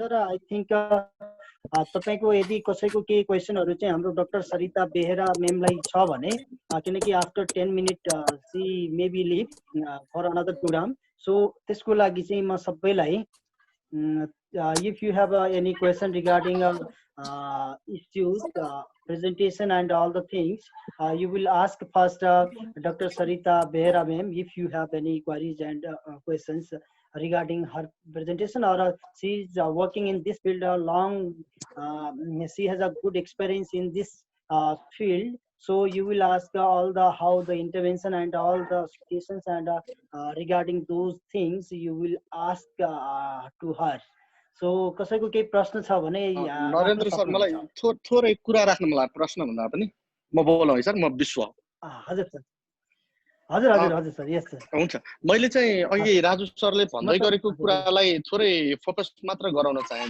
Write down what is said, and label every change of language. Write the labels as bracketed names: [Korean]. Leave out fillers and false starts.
[Nepali] र I think तपाईँको यदि कसैको केही क्वेसनहरू चाहिँ हाम्रो डाक्टर सरिता बेहेरा म्यामलाई छ भने, किनकि after 10 minute C may be leave for another programme, so त्यसको लागि चाहिँ म सबैलाई [English] If you have any question regarding issues, presentation and all the things, you will ask first Dr. Sarita Behera ma'am if you have any queries and questions regarding her presentation, or she is working in this field long, she has a good experience in this field. So you will ask all the how the intervention and all the situations and regarding those things you will ask to her. [Nepali] So कसैको केही प्रश्न छ भने राख्न Narendra sir मलाई सक्नुहुन्छ। थोरै कुरा राख्न मलाई प्रश्न भन्दा पनि म बोलौँ है सर, म विश्व। हजुर सर, हजुर हजुर हजुर सर, यस सर। हुन्छ, मैले चाहिँ अघि राजु सरले भन्दै गरेको कुरालाई थोरै फोकस मात्र गराउन चाहे।